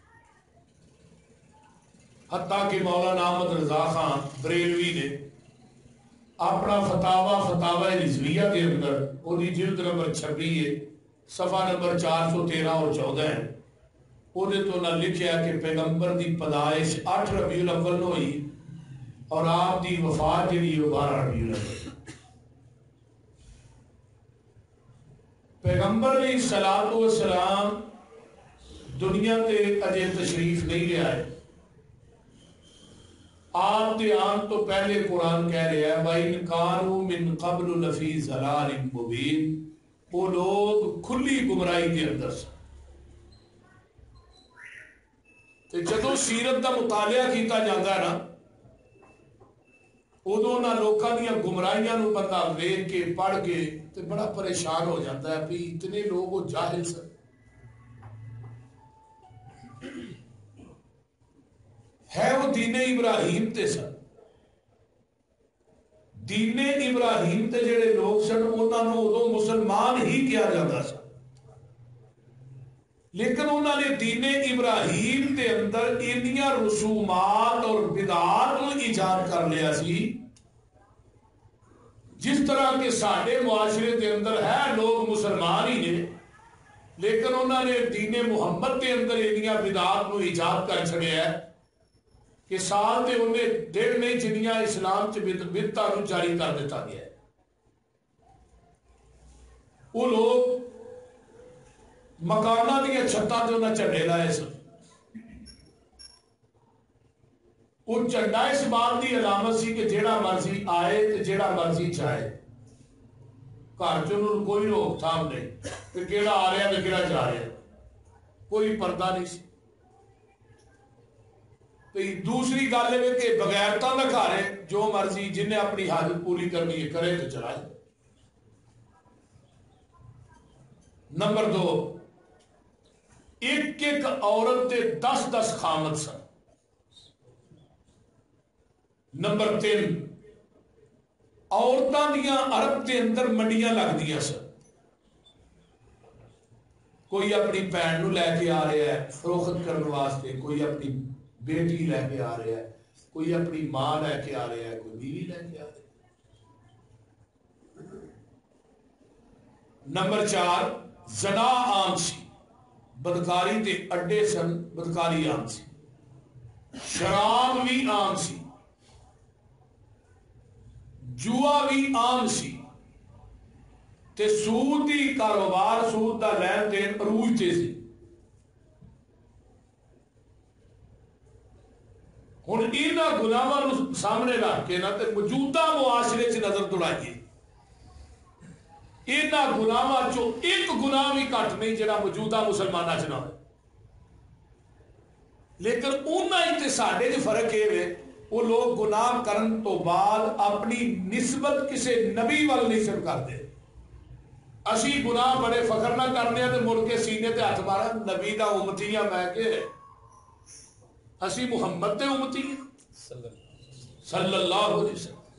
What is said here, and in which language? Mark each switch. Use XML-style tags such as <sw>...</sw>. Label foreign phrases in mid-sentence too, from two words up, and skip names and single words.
<pa>حتیٰ کہ مولانا احمد رضا خان بریلوی نے اپنا فتاوی رضویہ کے اندر وہ جلد نمبر 26 ہے صفحہ نمبر 413 اور 14 ہے وہ تو نہ لکھیا کہ پیغمبر دی پیدائش 8 ربیع الاول نو ہوئی اور آپ دی وفات جی 12 ربیع الاول. پیغمبر علیہ السلام دنیا تے اجے تشریف نہیں لے آئے. آپ دے آن تو پہلے قرآن کہہ رہے ہیں</pa> <ar>وَإِنْ كَانُوا مِنْ قَبْلُ لَفِي ضَلَالٍ مُبِينٍ.</ar> <ur>وہ لوگ کھلی گمراہی کے اندر سے.</ur> <pa>جدو سیرت کا مطالعہ کیتا جاتا ہے نا ادو نہ لوکاں دیاں گمراہیاں نو بندہ ویکھ کے پڑھ کے تے بڑا پریشان ہو جاتا ہے بھی اتنے لوگ وہ جاہل سن. ہے وہ دین ابراہیم تے سن. دین ابراہیم تے جڑے لوگ سن انہاں نوں ادوں مسلمان ہی کیا جاتا سا، لیکن انہوں نے دین ابراہیم کے اندر انیاں رسومات اور بدعات کو ایجاد کر لیا سی جس طرح کے ساڈے معاشرے کے اندر ہے لوگ مسلمان ہی نے، لیکن انہوں نے دین محمد کے اندر انیاں بدعات کو ایجاد کر چھڑیا ہے کہ سال تے انہیں ڈیڑھ نہیں جنیاں اسلام چ بدعتاں نوں جاری کر دیتا گیا ہے. وہ لوگ مکانہ دیا چھتاں تے انہیں جھنڈے لائے سن. وہ جھنڈا اس بات کی علامت سی کہ جیڑا مرضی آئے تے جیڑا مرضی جائے، گھر چ انہوں کوئی روک تھام نہیں کہ کیڑا آ رہا تے کیڑا جا رہا، کوئی پردہ نہیں سی. دوسری گل ہے کہ بغیرتا نہ کھارے، جو مرضی جنہیں اپنی حاجت پوری کرنی ہے کرے تو چلائے. نمبر 2، ایک ایک عورت دے 10 خامد سن. نمبر 3، عورتاں دیاں عرب دے اندر منڈیاں لگ دیاں سن. کوئی اپنی بہن نو لے کے آ رہا ہے فروخت کرنے واسطے، کوئی اپنی بیٹی لے کے آ رہا ہے، کوئی اپنی ماں لے کے آ رہا ہے، کوئی بیوی لے کے آ رہا ہے. نمبر 4، زنا عام سی، بدکاری تے اڈے سن، بدکاری عام سی. شراب بھی عام سی، جوا بھی عام سی، تے سود دی کاروبار، سود دا لین دین عروج تے سی. ہن انہاں گناہاں نوں سامنے رکھ کے نہ تے موجودہ معاشرے چ نظر دوڑائیے، انہاں گناہاں چوں ایک گناہ بھی گھٹ نہیں جڑا موجودہ مسلماناں چ نہ ہوئے. لیکن انہاں تے ساڈے چ فرق یہ ہے وہ لوگ گناہ کرن تو بعد اپنی نسبت کسی نبی وال نہیں سن کرتے. اسی گناہ بڑے فخر نہ کرنے تے مڑ کے سینے تے ہاتھ مارا نبی دا امتی ہاں میں کہ اسی محمد دے امتی ہیں صلی اللہ علیہ وسلم.</pa>